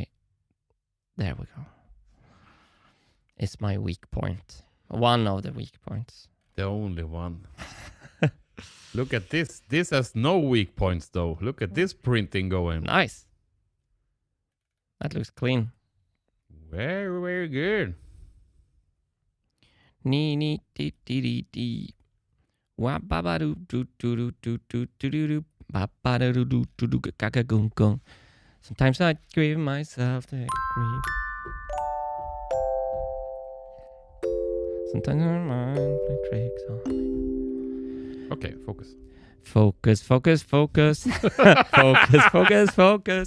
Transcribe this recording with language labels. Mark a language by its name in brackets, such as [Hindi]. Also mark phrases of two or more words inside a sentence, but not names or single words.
[English] There we go. It's my weak point. One of the weak points. The only one. Look at this. This has no weak points though. Look at this printing going. Nice. That looks clean. Very, very good. Nee dee dee dee dee. Wa ba ba do do do do do do do do do ba ba do do do do ga ga gung gung. Sometimes I give myself the grief. Sometimes my mind plays tricks on me. Okay, focus. Focus, focus, focus. Focus, focus, focus.